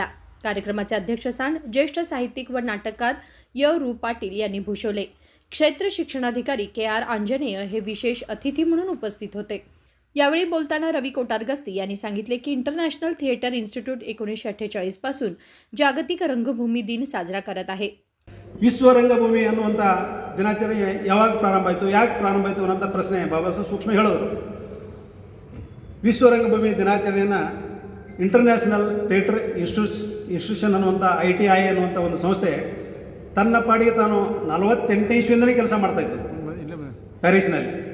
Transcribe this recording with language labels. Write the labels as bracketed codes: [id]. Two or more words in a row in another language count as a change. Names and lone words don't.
[mr] कार्यक्रमाचे अध्यक्षस्थान ज्येष्ठ साहित्यिक व नाटककार रू पाटील यांनी भूषवले. क्षेत्र शिक्षणाधिकारी के.आर. आंजनेय हे विशेष अतिथी म्हणून उपस्थित होते. यावेळी बोलताना रवी कोटारगस्ती यांनी सांगितले की इंटरनॅशनल थिएटर इन्स्टिट्यूट 1948 पासून जागतिक रंगभूमी दिन साजरा करत आहे. [kn] ವಿಶ್ವ ರಂಗಭೂಮಿ ಅನ್ನುವಂಥ ದಿನಾಚರಣೆ ಯಾವಾಗ ಪ್ರಾರಂಭ ಆಯಿತು, ಯಾಕೆ ಪ್ರಾರಂಭ ಆಯಿತು ಅನ್ನೋಂಥ ಪ್ರಶ್ನೆ ಬಾಬಾ ಸಾಹೇಬ್ ಸೂಕ್ಷ್ಮ ಹೇಳಿದ್ರು. ವಿಶ್ವ ರಂಗಭೂಮಿ ದಿನಾಚರಣೆಯನ್ನು ಇಂಟರ್ನ್ಯಾಷನಲ್ ಥಿಯೇಟರ್ ಇನ್ಸ್ಟಿಟ್ಯೂಷನ್ ಅನ್ನುವಂಥ ITI ಅನ್ನುವಂಥ ಒಂದು ಸಂಸ್ಥೆ ತನ್ನ ಪಾಡಿಗೆ ತಾನು 48ನೇ ಇಸ್ವಿಯಿಂದಲೇ ಕೆಲಸ ಮಾಡ್ತಾಯಿತ್ತು ಪ್ಯಾರಿಸ್ನಲ್ಲಿ.